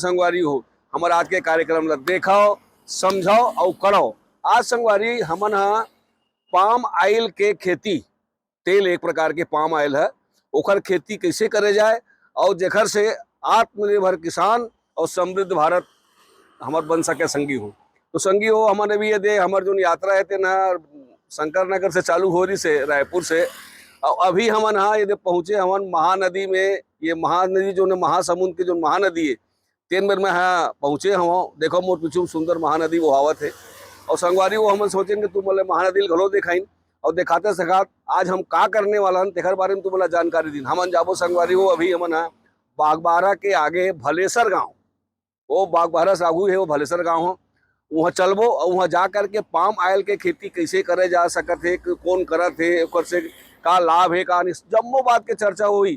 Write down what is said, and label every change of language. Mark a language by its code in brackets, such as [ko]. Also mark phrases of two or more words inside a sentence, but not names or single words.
[hne] संगवारी हो हमारे आज के कार्यक्रम ला देखाओ, समझाओ और करो। आज संगवारी हमन [en] palm oil [hne] के खेती, तेल एक प्रकार के [en] palm oil [hne] है, ओकर खेती कैसे करे जाए और जेखर से आत्मनिर्भर किसान और समृद्ध भारत हमार बन सके संगी हो। तो संगी हो हमारे भी ये दे हमार जो यात्रा है ते ना शंकर नगर से चालू हो रही से रायपुर से, और अभी हमन ये दे पहुँचे हमन महानदी में। ये महानदी जो न महासमुंद की जो महानदी है तेन में पहुँचे हम। देखो मोर पीछू सुंदर महानदी वो आवत है और संगवारी वो हम सोचेंगे तुम बोले महानदी घलो दिखाइन और दिखाते सखात आज हम का करने वाला तेखर बारे में तुम जानकारी दिन। हमन जाबो संगवारी हो अभी हमन बागबाहरा के आगे भलेसर गाँव, वो बागबाहरा से आगू है वो भलेसर गाँव हो, वहाँ चलबो और वहाँ जा करके [en] palm oil [hne] के खेती कैसे करे जा सकत है, कौन करत है, ओकर से का लाभ है का नहीं, जम्मो बात के चर्चा हुई।